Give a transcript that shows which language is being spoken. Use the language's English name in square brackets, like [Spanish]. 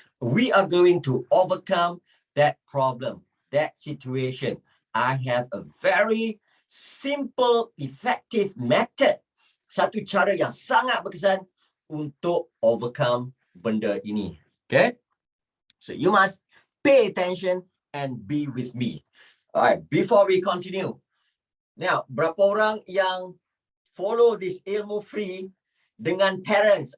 [English] We are going to overcome that problem, that situation. I have a very simple, effective method. [Malay] Satu cara yang sangat berkesan untuk overcome benda ini. [English] Okay? So you must pay attention and be with me. Alright, before we continue. [Malay] Now, berapa orang yang [English] follow this [Malay] ilmu free dengan parents?